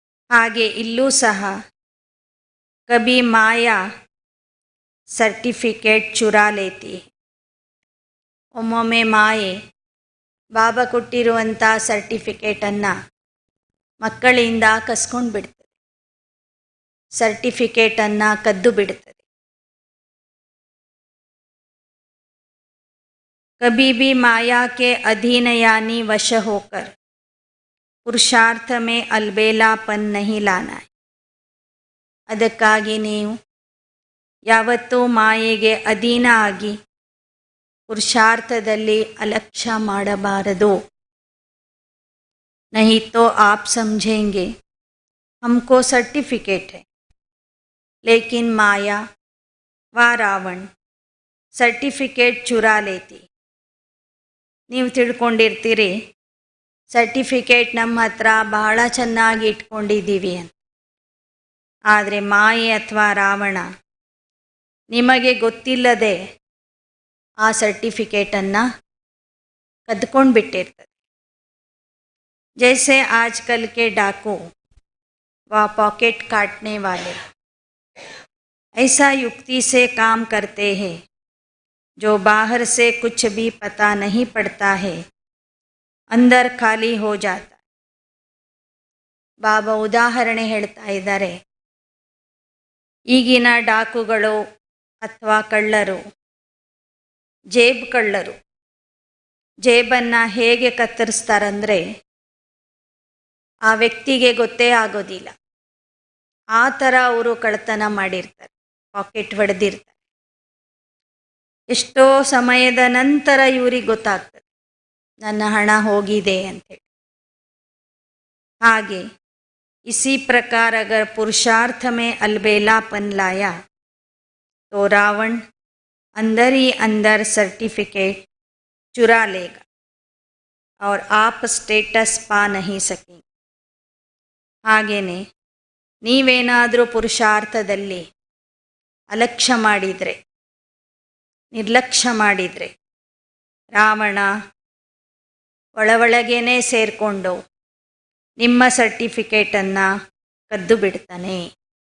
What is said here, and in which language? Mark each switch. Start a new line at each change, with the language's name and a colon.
Kannada: ಹಾಗೆ ಇಲ್ಲೂ ಸಹ
Hindi: ಕಬಿ ಮಾಯಾ ಸರ್ಟಿಫಿಕೇಟ್ ಚುರಾ ಲೇತಿ.
Kannada: ಒಮ್ಮೊಮ್ಮೆ ಮಾಯೆ ಬಾಬಾ ಕೊಟ್ಟಿರುವಂಥ ಸರ್ಟಿಫಿಕೇಟನ್ನು ಮಕ್ಕಳಿಂದ ಕಸ್ಕೊಂಡು ಬಿಡ್ತದೆ, ಸರ್ಟಿಫಿಕೇಟನ್ನು ಕದ್ದು ಬಿಡ್ತದೆ.
Hindi: कभी भी माया के अधीन यानी वश होकर पुरुषार्थ में अलबेलापन नहीं लाना है.
Kannada: ಅದಕ್ಕಾಗಿ ನೀವು ಯಾವತ್ತೂ ಮಾಯೆಗೆ ಅಧೀನ ಆಗಿ ಪುರುಷಾರ್ಥದಲ್ಲಿ ಅಲಕ್ಷ್ಯ ಮಾಡಬಾರದು.
Hindi: नहीं तो आप समझेंगे हमको सर्टिफिकेट है, लेकिन माया व ರಾವಣ ಸರ್ಟಿಫಿಕೇಟ್ ಚುರಾ ಲೇತಿ.
Kannada: ನೀವು ತಿಳ್ಕೊಂಡಿರ್ತೀರಿ ಸರ್ಟಿಫಿಕೇಟ್ ನಮ್ಮ ಹತ್ರ ಬಹಳ ಚೆನ್ನಾಗಿ ಇಟ್ಕೊಂಡಿದ್ದೀವಿ ಅಂತ. ಆದರೆ ಮಾಯೆ ಅಥವಾ ರಾವಣ ನಿಮಗೆ ಗೊತ್ತಿಲ್ಲದೆ ಆ ಸರ್ಟಿಫಿಕೇಟನ್ನು ಕದ್ಕೊಂಡು ಬಿಟ್ಟಿರ್ತದೆ.
Hindi: जैसे आजकल के डाकू व पॉकेट काटने वाले ऐसा युक्ति से काम करते हैं जो बाहर से कुछ भी पता नहीं पड़ता है, अंदर खाली हो जाता है.
Kannada: ಬಾಬಾ ಉದಾಹರಣೆ ಹೇಳ್ತಾ ಇದ್ದಾರೆ. ಈಗಿನ ಡಾಕುಗಳು ಅಥವಾ ಕಳ್ಳರು, ಕಳ್ಳರು ಜೇಬನ್ನು ಹೇಗೆ ಕತ್ತರಿಸ್ತಾರಂದರೆ ಆ ವ್ಯಕ್ತಿಗೆ ಗೊತ್ತೇ ಆಗೋದಿಲ್ಲ. ಆ ಥರ ಅವರು ಕಳ್ಳತನ ಮಾಡಿರ್ತಾರೆ, ಪಾಕೆಟ್ ಹೊಡೆದಿರ್ತಾರೆ. ಎಷ್ಟೋ ಸಮಯದ ನಂತರ ಇವ್ರಿಗೆ ಗೊತ್ತಾಗ್ತದೆ ನನ್ನ ಹಣ ಹೋಗಿದೆ ಅಂಥೇಳಿ.
Hindi: ಹಾಗೆ इसी प्रकार अगर पुरुषार्थ में अलबेलापन लाया तो रावण अंदर ही अंदर सर्टिफिकेट चुरा लेगा और आप स्टेटस पा नहीं सकेंगे.
Kannada: ಹಾಗೆಯೇ ನೀವೇನಾದರೂ ಪುರುಷಾರ್ಥದಲ್ಲಿ ಅಲಕ್ಷ್ಯ ಮಾಡಿದರೆ, ನಿರ್ಲಕ್ಷ್ಯ ಮಾಡಿದರೆ, ರಾವಣ ಒಳಗೇನೆ ಸೇರಿಕೊಂಡು ನಿಮ್ಮ ಸರ್ಟಿಫಿಕೇಟನ್ನು ಕದ್ದು ಬಿಡ್ತಾನೆ.